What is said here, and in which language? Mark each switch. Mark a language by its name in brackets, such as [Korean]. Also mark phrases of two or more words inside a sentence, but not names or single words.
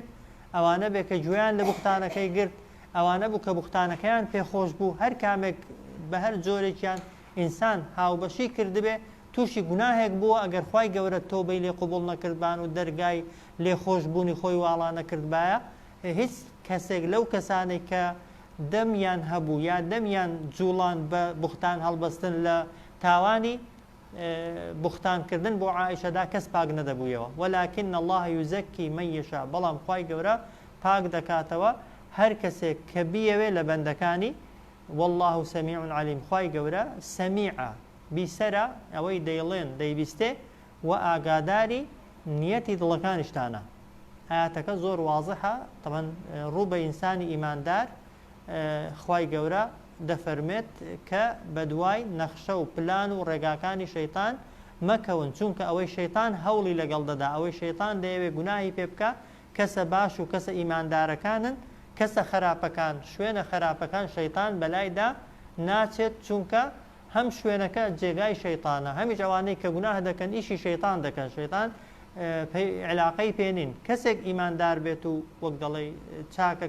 [Central Kurdish] ئەوانە بێ کە گوێیان لە بوختانەکەی گرت ئەوانە بوو کە بوختانەکەیان پێخۆش بوو هەر کامێک بە هەر جۆرێکیان ئینسان هاوبەشی کردبێ تووشی گوناهێک بووە ئەگەر خوای گەورە تۆبەی لێ قبوڵ نەکردبان و دەرگای لێخۆشبوونی خۆی واڵا نەکردبایە هیچ کەسێک لەو کەسانێک کە دەمیان هەبوو یا دەمیان جوڵان بە بوختان هەڵبەستن لە تاوانی بوختانکردن بۆ عائشەدا کەس پاک نەدەبوویەوە [Arabic] ولكن الله يزكي من يشاء [Central Kurdish] بەڵام خوای گەورە پاک دەکاتەوە هەر کەسێک کە بیەوێ لە بەندەکانی [Arabic] والله سميع عليم [Central Kurdish] خوای گەورە سەمیعە بیسەرە ئەوەی دەیڵێن دەیبیستێ و ئاگاداری نیەتی دڵەکانیشتانە ئاەتەکە زۆر واضحە طبعا ڕوو بە ئینسانی ئیماندار خوای گەورە دەفەرمێت کە بەدوای نەخشە و پلان و ڕێگاکانی شەیطان مەکەون چونکە ئەوەی شەیطان هەوڵی لەگەڵ دەدا ئەوەی شەیطان دەیەوێت گوناهی پێ بکە کەسە باش و کەسە ئیماندارەکانن کەسە خراپەکان شوێنە خراپەکان شەیطان بەلایدا ناچێت چونکە هەم شوێنەکە جێگای شەیطانە هەمیش ئەوانەی کە گوناه دەکەن ئیشی شەیطان دەکەن شەیطان علاقەی پێنین کەسێک ئیماندار بێت و وەک دەڵێ چاکە